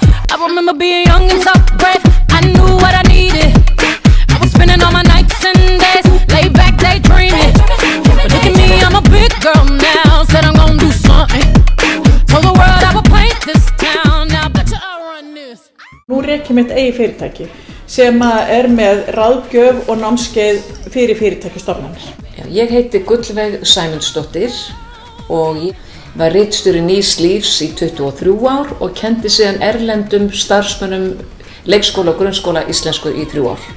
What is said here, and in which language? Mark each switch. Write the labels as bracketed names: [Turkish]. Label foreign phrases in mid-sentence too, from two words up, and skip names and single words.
[English] I remember being young and so brave. I knew what I needed. I was spending all my nights and days, laid back daydreaming. But look at me, I'm a big girl now. Said I'm gonna do something. Told the world I would paint this town. Now I bet you I'll run this. [Icelandic] Nú reki mitt eigi fyrirtæki sem með ráðgjöf og námskeið fyrir fyrirtækjastofnanir. Ég heiti Gullveig Sæmundsdóttir og ég var ritstjóri Nýs lífs í 23 ár og kenndi síðan erlendum starfsmönnum leikskóla og grunnskóla íslensku í 3 ár.